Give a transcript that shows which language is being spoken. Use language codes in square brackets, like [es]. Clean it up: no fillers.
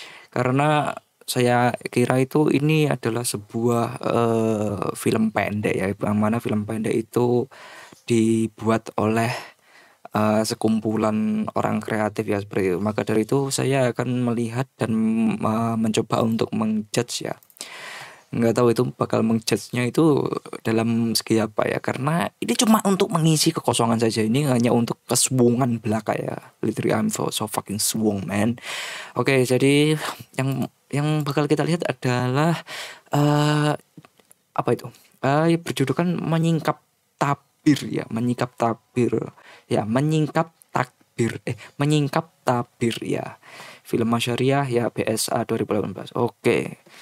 [id] Karena saya kira itu ini adalah sebuah film pendek ya, yang mana film pendek itu dibuat oleh sekumpulan orang kreatif ya seperti itu. Maka dari itu saya akan melihat dan mencoba untuk menjudge ya. Nggak tahu itu bakal menjudge-nya itu dalam segi apa ya, karena ini cuma untuk mengisi kekosongan saja. Ini hanya untuk kesuwungan belaka ya. [en] Literally I'm so fucking swung man. [id] Oke, jadi yang bakal kita lihat adalah eh apa itu? Berjudulkan menyingkap tabir ya, menyingkap tabir. Ya, menyingkap takbir. Menyingkap tabir ya. Film Masyariah ya BSA 2018. Oke.